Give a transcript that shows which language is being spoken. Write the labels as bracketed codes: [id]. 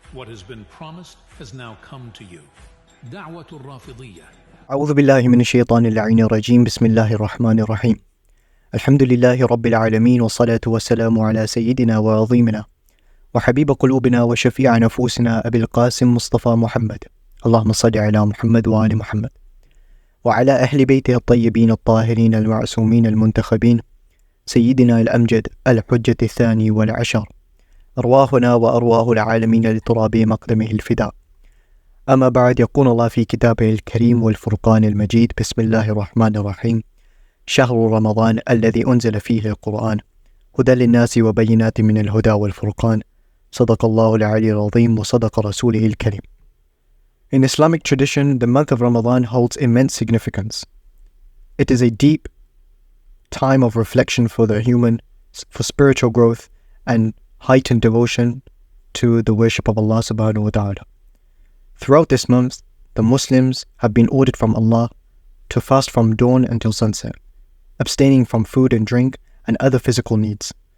[en] What has been promised has now come to you. [ar] Daʿwat al-Rāfiḍīyah. أعوذ بالله من الشيطان اللعين الرجيم بسم الله الرحمن الرحيم الحمد لله رب العالمين والصلاة والسلام على سيدنا وعظيمنا وحبيب قلوبنا وشفيع نفوسنا أبي القاسم مصطفى محمد اللهم صل على محمد وآل محمد وعلى أهل بيته الطيبين الطاهرين المعصومين المنتخبين سيدنا الأمجد الحجة الثاني والعشر أرواحنا وأرواح العالمين لتراب مقدمه الفداء. أما بعد، يقول الله في كتابه الكريم والفرقان المجيد بسم الله الرحمن الرحيم شهر رمضان الذي أنزل فيه القرآن هدى للناس وبينات من الهدى والفرقان صدق الله العلي العظيم وصدق رسوله الكريم. [en] In Islamic tradition, the month of Ramadan holds immense significance. It is a deep time of reflection for the human, for spiritual growth and heightened devotion to the worship of Allah subhanahu wa ta'ala. Throughout this month, the Muslims have been ordered from Allah to fast from dawn until sunset, abstaining from food and drink and other physical needs.